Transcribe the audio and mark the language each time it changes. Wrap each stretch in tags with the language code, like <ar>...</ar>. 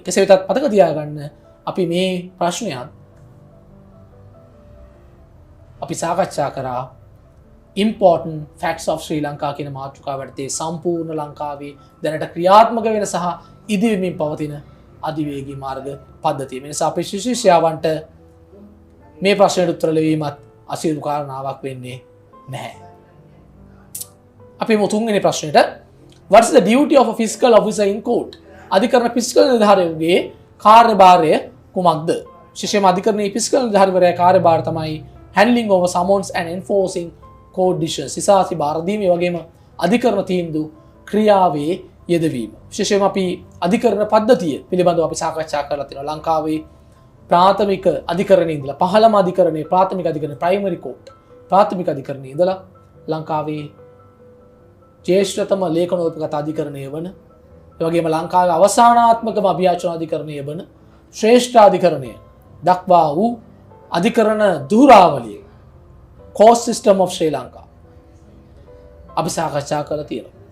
<si>කෙසේ වෙතත් මතක තියාගන්න අපි මේ ප්‍රශ්නයත් අපි සාකච්ඡා කරා</si> <en>important facts of Sri Lanka</en> <si>කියන මාතෘකාව යටතේ සම්පූර්ණ ලංකාවේ දැනට ක්‍රියාත්මක වෙන සහ ඉදිරිමින් පවතින අධිවේගී මාර්ග පද්ධතිය. මේ නිසා අපේ ශිෂ්‍යයන්ට මේ ප්‍රශ්නයට උත්තර ලැබීමත් අසීරු කාරණාවක් වෙන්නේ නැහැ. අපි තුන්වෙනි ප්‍රශ්නෙට</si> <en>what is the duty of a fiscal officer in court?</en> <si>අධිකරණ ෆිස්කල් නිලධාරියෙකුගේ කාර්යභාරය කුමක්ද? විශේෂයෙන්ම අධිකරණයේ ෆිස්කල් නිලධාරිවරයාගේ කාර්යභාරය තමයි</si> <en>handling over summons and enforcing court decisions.</en> <si>සිසාසි බාර දීම, ඒ වගේම අධිකරණ තීන්දුව ක්‍රියාවේ යෙදවීම. විශේෂයෙන්ම අපි අධිකරණ පද්ධතිය පිළිබඳව අපි සාකච්ඡා කරලා තියෙනවා. ලංකාවේ ප්‍රාථමික අධිකරණයේ ඉඳලා පහළම අධිකරණයේ ප්‍රාථමික අධිකරණයේ primary court ප්‍රාථමික අධිකරණයේ ඉඳලා ලංකාවේ ජ්‍යෙෂ්ඨතම ලේඛනෝපගත අධිකරණය වන, ඒ වගේම ලංකාවේ අවසානාත්මකම අභියාචන අධිකරණය වන ශ්‍රේෂ්ඨ අධිකරණය දක්වා වූ අධිකරණ ධුරාවලිය</si> <en>court system of Sri Lanka</en> <si>අපි සාකච්ඡා කරලා තියෙනවා.</si>